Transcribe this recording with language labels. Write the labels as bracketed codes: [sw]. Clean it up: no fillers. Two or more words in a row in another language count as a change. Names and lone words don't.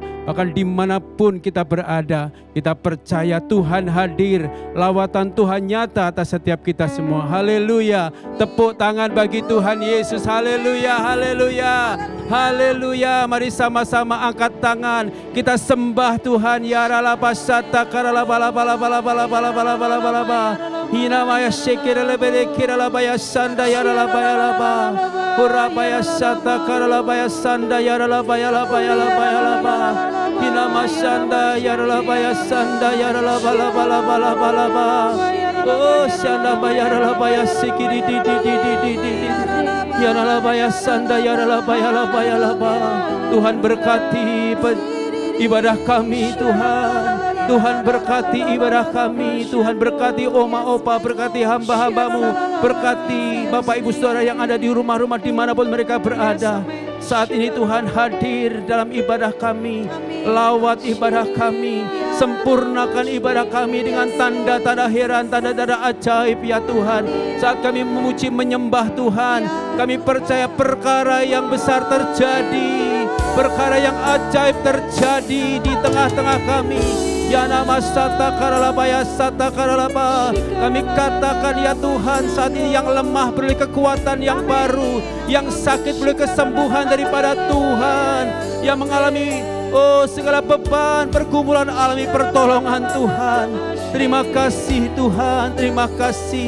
[id] Bahkan dimanapun kita berada, kita percaya Tuhan hadir. Lawatan Tuhan nyata atas setiap kita semua. Haleluya. Tepuk tangan bagi Tuhan Yesus. Haleluya, haleluya, haleluya. Mari sama-sama angkat tangan. Kita sembah Tuhan. Ya ralaba sata karalaba laba laba laba laba laba laba laba laba. Hina maya shekira lebere kira laba ya sanda ya ralaba ya laba. Huraba ya sata karalaba ya sanda ya ralaba ya laba ya laba ya laba. Hina masanda ya ralaba ya sanda ya ralaba laba laba laba laba. Oh sanda ya ralaba ya sikiri di di di di di di. Ya ralaba ya sanda ya ralaba ya laba ya laba. Tuhan berkati ibadah kami Tuhan. Tuhan berkati ibadah kami. Tuhan berkati Oma Opa, berkati hamba-hambamu, berkati Bapak Ibu Saudara yang ada di rumah-rumah dimanapun mereka berada. Saat ini Tuhan hadir dalam ibadah kami. Lawat ibadah kami, sempurnakan ibadah kami dengan tanda-tanda heran, tanda-tanda ajaib ya Tuhan. Saat kami memuji menyembah Tuhan, kami percaya perkara yang besar terjadi, perkara yang ajaib terjadi di tengah-tengah kami. Ya nama sata karalaba ya sata karalaba. Kami katakan ya Tuhan, saat ini yang lemah beri kekuatan yang baru, yang sakit beri kesembuhan daripada Tuhan, yang mengalami segala beban pergumulan alami pertolongan Tuhan. Terima kasih Tuhan, terima kasih.